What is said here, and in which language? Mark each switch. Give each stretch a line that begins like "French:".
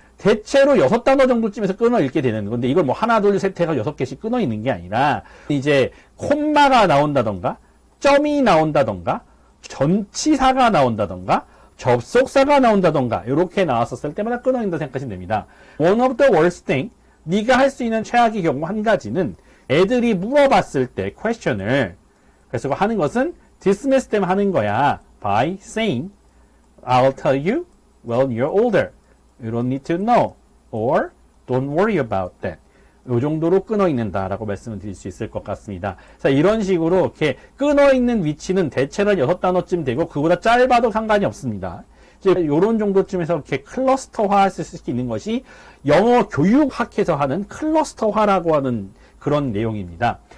Korean: 대체로 6단어 정도쯤에서 끊어 읽게 되는 건데 이걸 뭐 하나 둘 셋 해가 6개씩 끊어 있는 게 아니라 이제 콤마가 나온다던가 점이 나온다던가 전치사가 나온다던가 접속사가 나온다던가 이렇게 나왔었을 때마다 끊어 있는다 생각하시면 됩니다.
English: One of the worst thing
Korean: 네가 할 수 있는 최악의 경우 한 가지는 애들이 물어봤을 때 question을 그래서 하는 것은
English: dismiss them
Korean: 하는 거야.
English: by saying I'll tell you when you're older. You don't need to know. Or don't worry about that.
Korean: 이 정도로 끊어 있는다라고 말씀을 드릴 수 있을 것 같습니다. 자, 이런 식으로 이렇게 끊어 있는 위치는 대체로 6단어쯤 되고 그보다 짧아도 상관이 없습니다. 이제 이런 정도쯤에서 이렇게 클러스터화 할 수 있는 것이 영어 교육학에서 하는 클러스터화라고 하는 그런 내용입니다.